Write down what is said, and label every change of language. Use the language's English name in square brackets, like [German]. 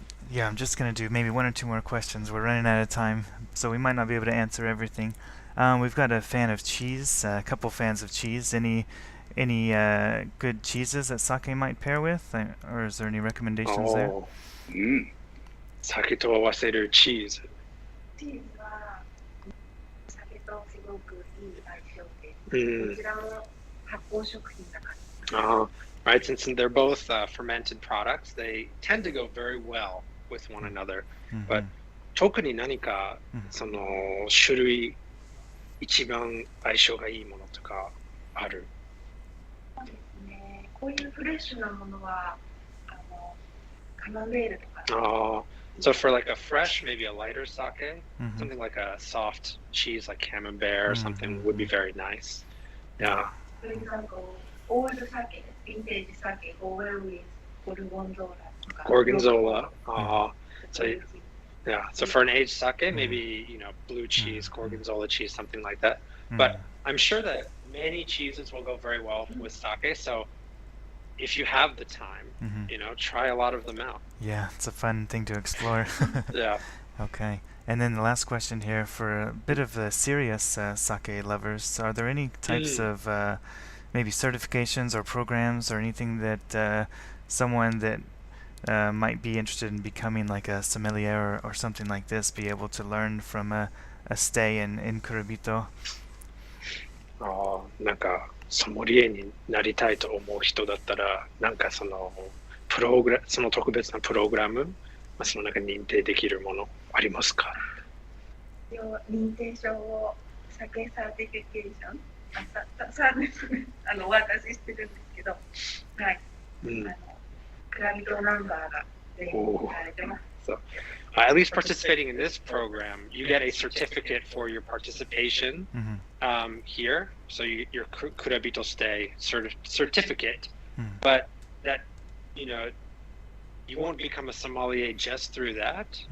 [English] Yeah, I'm just going to do maybe one or two more questions. We're running out of time, so we might not be able to answer everything. We've got a fan of cheese, a couple fans of cheese. Any good cheeses that sake might pair with, or is there any recommendations there? [Japanese] Sake to awaseru cheese. チーズは酒とすごくいい相性で、こちらも発酵食品だから。 [English] Right, since they're both fermented products, they tend to go very well with one another. But [Japanese] 特に何かその種類一番相性がいいものとかある？そうですね。こういうフレッシュなものはカマンベールとか。 [English] So for like a fresh, maybe a lighter sake, something like a soft cheese like camembert or something would be very nice. Yeah. For example, old sake, vintage sake, with gorgonzola. Gorgonzola. So for an aged sake, maybe blue cheese, gorgonzola cheese, something like that. But I'm sure that many cheeses will go very well with sake. So if you have the time, try a lot of them out. Yeah, it's a fun thing to explore. Yeah. Okay. And then the last question here for a bit of the serious sake lovers. Are there any types of maybe certifications or programs or anything that someone that might be interested in becoming like a sommelier or something like this be able to learn from a stay in Kurubito? [Japanese] なんかソムリエになりたいと思う人だったら、なんかその特別なプログラム、その中に認定できるものありますか？認定証をサケサーティフィケーション、お渡ししてるんですけど、はい。クラビトナンバーが全部書かれてます。 [English] So, at least participating in this program, you get a certificate for your participation here. So your Kurabito Stay certificate, but that you won't become a sommelier just through that.